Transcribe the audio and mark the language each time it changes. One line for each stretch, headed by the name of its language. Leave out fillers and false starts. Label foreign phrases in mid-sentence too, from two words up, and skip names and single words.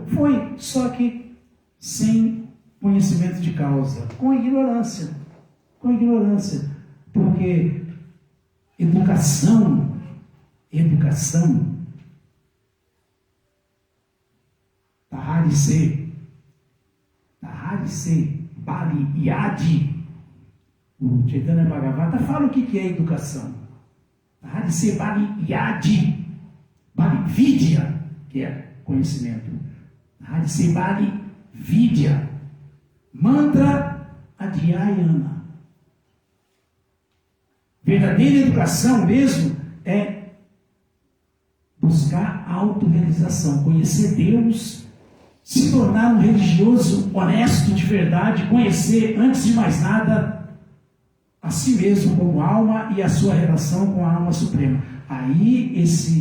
Portuguese: Foi, só que sem conhecimento de causa, com ignorância, porque educação,
Bangla: tahari se, bali yadi.
Portuguese: O Chaitanya Bhagavata fala o que é educação.
Bangla: Tahari se, bali yadi, bali vidya,
Portuguese: que é conhecimento.
Bangla: Tahari se, bali vidya, mantra adhyayana.
Portuguese: Verdadeira educação mesmo é buscar a autorrealização, conhecer Deus, se tornar um religioso honesto de verdade, conhecer, antes de mais nada, a si mesmo como alma e a sua relação com a alma suprema.